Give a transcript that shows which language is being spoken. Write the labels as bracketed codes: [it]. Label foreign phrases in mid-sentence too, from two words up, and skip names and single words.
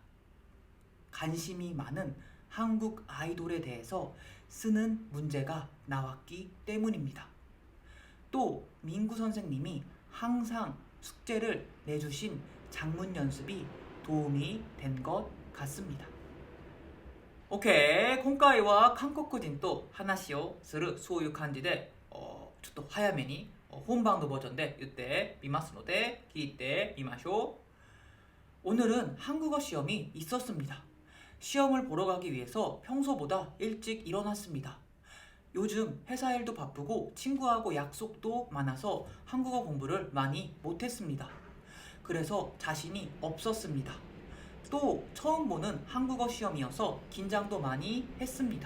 [ko] 관심이 많은 한국 아이돌에 대해서 쓰는 문제가 나왔기 때문입니다. 또 민구 선생님이 항상 숙제를 내주신 작문 연습이 도움이 된 것 같습니다. [ja] OK、今回は韓国人と話をするそういう感じでちょっと早めに本番のバージョンで言ってみますので聞いてみましょう。 [ko] 오늘은 한국어 시험이 있었습니다. 시험을 보러 가기 위해서 평소보다 일찍 일어났습니다. 요즘 회사 일도 바쁘고 친구하고 약속도 많아서 한국어 공부를 많이 못했습니다. 그래서 자신이 없었습니다. 또 처음 보는 한국어 시험이어서 긴장도 많이 했습니다.